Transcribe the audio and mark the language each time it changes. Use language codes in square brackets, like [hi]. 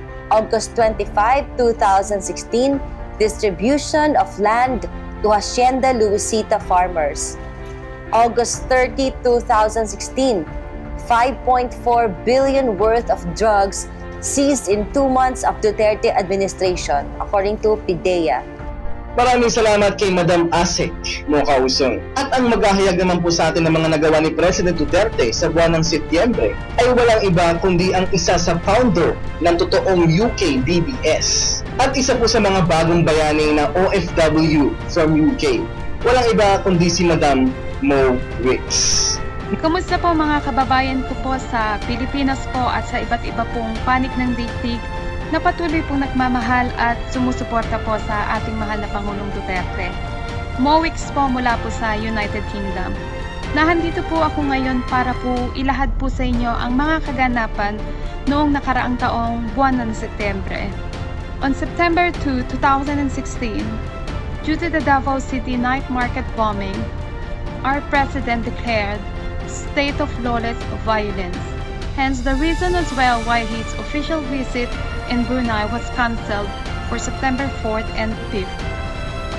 [en] August 25, 2016, distribution of land to Hacienda Luisita farmers. August 30, 2016, 5.4 billion worth of drugs seized in 2 months of Duterte administration, according to PIDEA. [tl] Maraming salamat kay Madam Asek Mocausong. At ang maghahayag naman po sa atin ng mga nagawa ni President Duterte sa buwan ng Setyembre ay walang iba kundi ang isa sa founder ng totoong UK DBS at isa po sa mga bagong bayani na OFW from UK. Walang iba kundi si Madam Mo Wicks. Kumusta po mga kababayan ko po sa Pilipinas po at sa iba't iba pong panig ng daigdig na patuloy pong nagmamahal at sumusuporta po sa ating mahal na Pangulong Duterte. Mowix po mula po sa United Kingdom. Nahandito po ako ngayon para po ilahad po sa inyo ang mga kaganapan noong nakaraang taong buwan ng Setyembre. [en] On September 2, 2016, due to the Davao City night market bombing, our President declared state of lawless violence. Hence the reason as well why his official visit in Brunei was cancelled for September 4th and 5th.